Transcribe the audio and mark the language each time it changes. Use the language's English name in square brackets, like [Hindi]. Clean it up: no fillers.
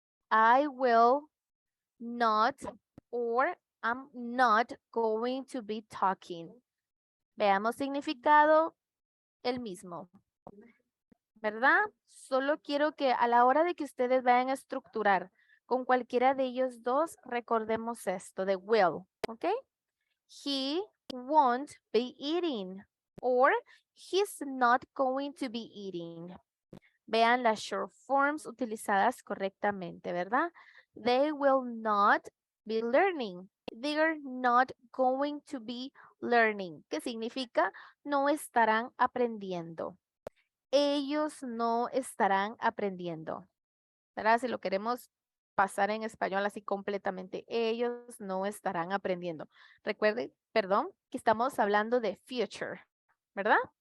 [English] I will not or I'm not going to be talking. [Spanish] Veamos significado, el mismo. ¿Verdad? Solo quiero que a la hora de que ustedes vayan a estructurar con cualquiera de ellos dos, recordemos esto de will, ¿ok? [English] He won't be eating or he's not going to be eating. [Spanish] Vean las short forms utilizadas correctamente, ¿verdad? [English] They will not be learning. They're not going to be learning. [Spanish] ¿Qué significa? No estarán aprendiendo. Ellos no estarán aprendiendo. ¿Verdad? Si lo queremos pasar en español así completamente. Ellos no estarán aprendiendo. Recuerden, perdón, que estamos hablando de future. ¿Verdad?